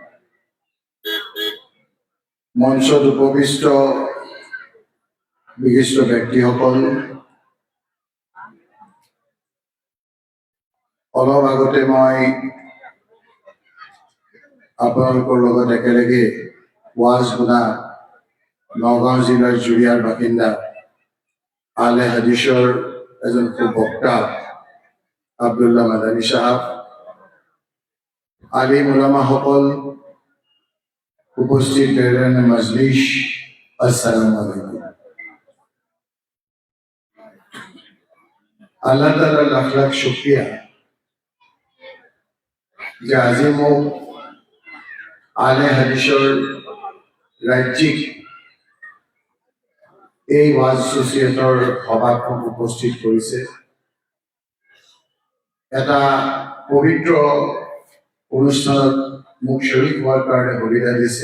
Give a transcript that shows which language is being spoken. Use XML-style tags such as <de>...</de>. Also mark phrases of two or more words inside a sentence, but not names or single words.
<as>মঞ্চত উপবিষ্ট বিশিষ্ট ব্যক্তিসকল, অলপ আগতে মই আপোনালোকৰ লগত একেলগে ৱাজ শুনা নগাঁও জিলাৰ জুৰিয়াৰ বাসিন্দা আহলে হাদিসৰ এজন বক্তা আব্দুল্লাহ মাদানী সাহেব, আলিম উলামাসকল, উপস্থিত বেৰেন মজলিস,</as> <ar>السلام عليكم.</ar> <as>আল্লাহ তাআলা লাখ লাখ শুকরিয়া যে আজি মোক আলে হাদিছৰ ৰাজ্যিক এই ওয়াজ এছ'চিয়েটৰ সভাখন উপস্থিত কৰিছে। এটা পবিত্ৰ অনুষ্ঠানত মোক শৰীক হোৱাৰ কাৰণে সুবিধা দিছে।</as>